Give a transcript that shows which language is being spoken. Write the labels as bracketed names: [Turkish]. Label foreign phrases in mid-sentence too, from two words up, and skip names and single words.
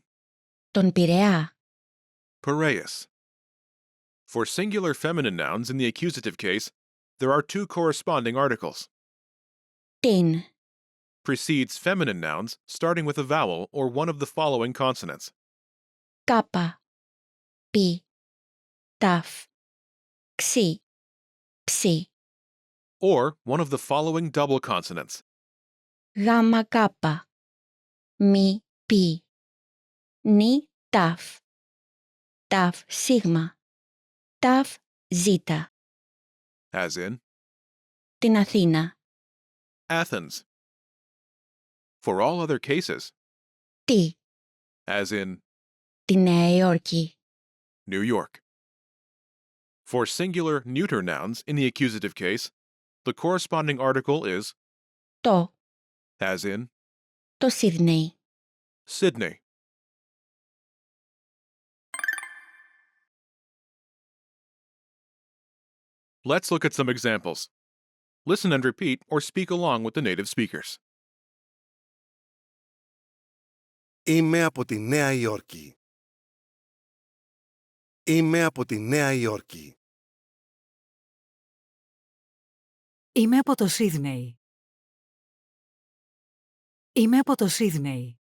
[Greek] Τον Πειραιά. [English] Piraeus. For singular feminine nouns in the accusative case, there are two corresponding articles. [Greek] Την. [English] Precedes feminine nouns starting with a vowel or one of the following consonants. [Greek] Κάπα. Πι. Ταφ. Ξι. Ψι. [English] Or one of the following double consonants. [Greek] Γάμα κάπα. Μη. Πι. Νι. Ταφ. Ταφ. Σίγμα. Ταφ. Ζήτα. [English] As in [Greek] Την Αθήνα. [English] Athens. For all other cases, [Greek] Τι. [English] as in [Greek] Τη Νέα Υόρκη. [English] New York. For singular neuter nouns in the accusative case, the corresponding article is [Greek] Το. [English] as in [Greek] Το Σίδνεϊ. [English] Sydney. Let's look at some examples. Listen and repeat or speak along with the native speakers. [Greek] Είμαι από τη Νέα Υόρκη. Είμαι από τη Νέα Υόρκη. Είμαι από το Σίδνεϊ. Είμαι από το Σίδνεϊ.